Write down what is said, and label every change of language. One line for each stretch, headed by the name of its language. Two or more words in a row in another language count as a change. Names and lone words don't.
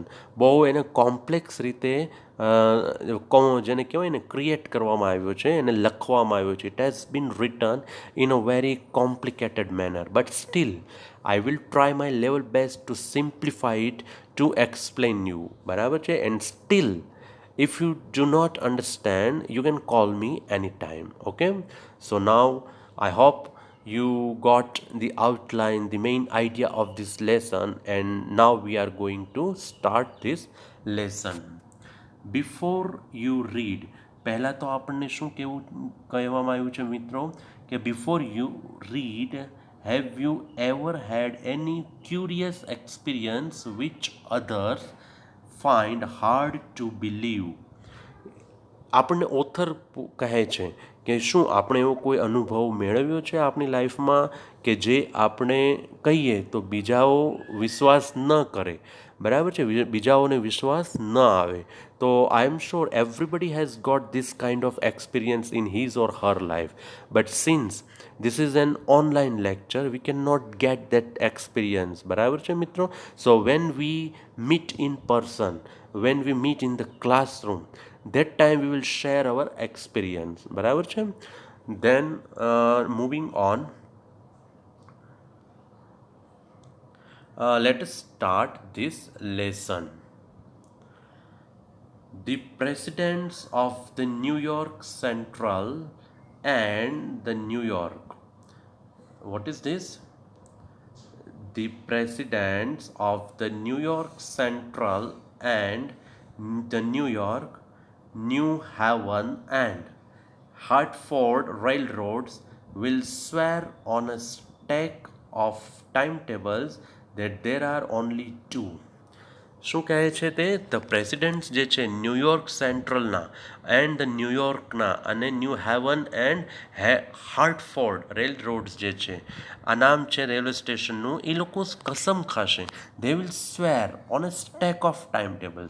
Gujarati: બહુ એને કોમ્પ્લેક્સ રીતે જેને કહેવાય ને ક્રિએટ કરવામાં આવ્યો છે, એને લખવામાં આવ્યો છે.
English: It has been written in a very complicated manner, but still I will try my level best to simplify it to explain you.
Gujarati: બરાબર છે?
English: and still if you do not understand you can call me anytime. Okay, so now I hope you got the outline, the main idea of this lesson, and now we are going to start this lesson. Before you read,
Gujarati: પહેલા તો આપણને શું કહેવામાં આવ્યું છે મિત્રો કે
English: before you read, have you ever had any curious experience which others find hard to believe?
Gujarati: આપણને ઓથર કહે છે કે શું આપણે એવો કોઈ અનુભવ મેળવ્યો છે આપણી લાઈફમાં કે જે આપણે કહીએ તો બીજાઓ વિશ્વાસ ન કરે. બરાબર છે? બીજાઓને વિશ્વાસ ન આવે. તો
English: I am sure everybody has got this kind of experience in his or her life, but since this is an online lecture we cannot get that experience.
Gujarati: બરાબર છે મિત્રો?
English: So when we meet in person, when we meet in the classroom, that time we will share our experience.
Gujarati: બરાબર છે?
English: Then moving on, let us start this lesson. The presidents of the New York Central and the New York. What is this? The presidents of the New York Central and the New York, New Haven and Hartford railroads will swear on a stack of timetables that there are only two.
Gujarati: શું કહે છે તે?
English: the presidents
Gujarati: જે છે ન્યૂયોર્ક સેન્ટ્રલના
English: and the
Gujarati: ન્યૂયોર્કના અને ન્યૂ હેવન એન્ડ હાર્ટફોર્ડ
English: rail roads
Gujarati: જે છે, આ નામ છે રેલવે સ્ટેશનનું, એ લોકો કસમ ખાશે.
English: they will swear on a stack of time tables.